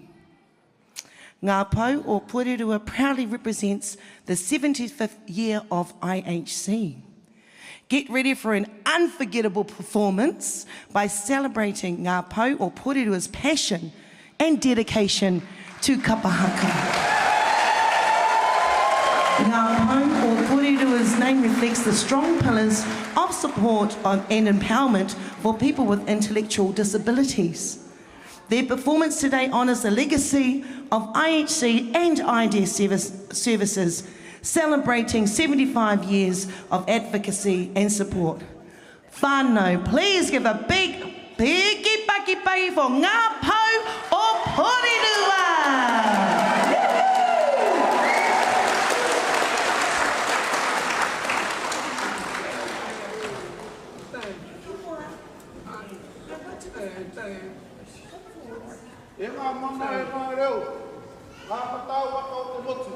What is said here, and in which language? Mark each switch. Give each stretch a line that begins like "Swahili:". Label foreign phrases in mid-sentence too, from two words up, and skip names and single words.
English: Ngā Pou o Porirua proudly represents the 75th year of IHC. Get ready for an unforgettable performance by celebrating Ngā Pou o Porirua's passion and dedication to kapahaka. Ngā Pou o Porirua's name reflects the strong pillars of support and empowerment for people with intellectual disabilities. Their performance today honours the legacy of IHC and IDEA services, celebrating 75 years of advocacy and support. Whānau, please give a big paki for Ngā Pou o Porirua!
Māori: E ngā mana e ngā reo, ngā patau waka o te motu.